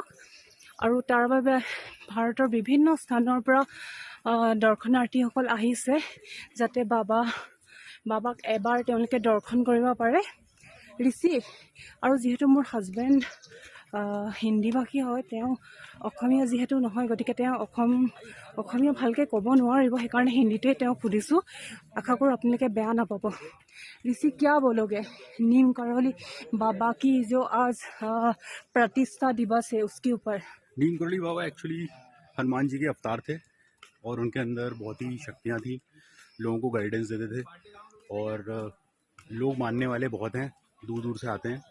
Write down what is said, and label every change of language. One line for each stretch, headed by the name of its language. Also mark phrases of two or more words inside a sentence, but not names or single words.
Assamese: আৰু তাৰ বাবে ভাৰতৰ বিভিন্ন স্থানৰ পৰা দৰ্শনাৰ্থীসকল আহিছে, যাতে বাবাক এবাৰ তেওঁলোকে দৰ্শন কৰিব পাৰে। ঋষি আৰু যিহেতু মোৰ হাজবেণ্ড হিন্দীভাষী হয়, তেওঁ অসমীয়া যিহেতু নহয়, গতিকে তেওঁ অসমীয়া ভালকৈ ক'ব নোৱাৰিব, সেইকাৰণে হিন্দীতে তেওঁক সুধিছোঁ। আশা কৰোঁ আপোনালোকে বেয়া নাপাব।
Hindi: ऋषि क्या बोलोगे नीम करौली बाबा की जो आज प्रतिष्ठा दिवस है उसके ऊपर? नीम करौली बाबा एक्चुअली हनुमान जी के अवतार थे और उनके अंदर बहुत ही शक्तियाँ थी, लोगों को गाइडेंस देते थे और लोग मानने वाले बहुत हैं, दूर दूर से आते हैं।